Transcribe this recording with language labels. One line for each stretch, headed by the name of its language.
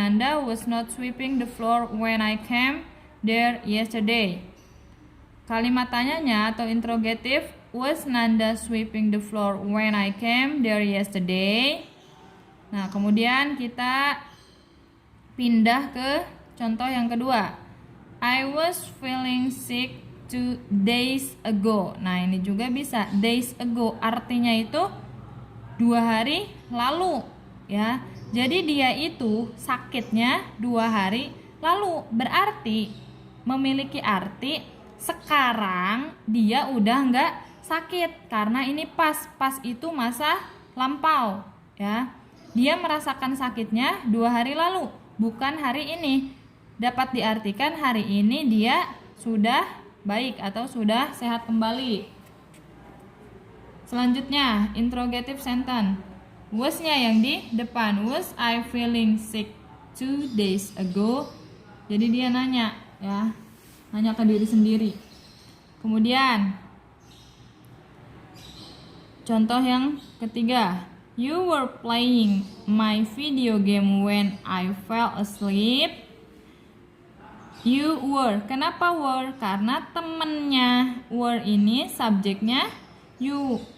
English: Nanda was not sweeping the floor when I came there yesterday.
Indonesian: Kalimat tanyanya atau interrogative,
English: was Nanda sweeping the floor when I came there yesterday?
Indonesian: Nah, kemudian kita pindah ke contoh yang kedua.
English: I was feeling sick 2 days ago.
Indonesian: Nah, ini juga bisa days ago, artinya itu 2 hari lalu ya. Jadi dia itu sakitnya 2 hari lalu, berarti memiliki arti sekarang dia udah nggak sakit, karena ini pas itu masa lampau ya. Dia merasakan sakitnya 2 hari lalu, bukan hari ini. Dapat diartikan hari ini dia sudah baik atau sudah sehat kembali. Selanjutnya interrogative sentence, was-nya yang di depan.
English: Was I feeling sick 2 days ago?
Indonesian: Jadi dia nanya ya, nanya ke diri sendiri. Kemudian contoh yang ketiga,
English: you were playing my video game when I fell asleep. You were.
Indonesian: Kenapa were? Karena temennya were ini subjeknya you.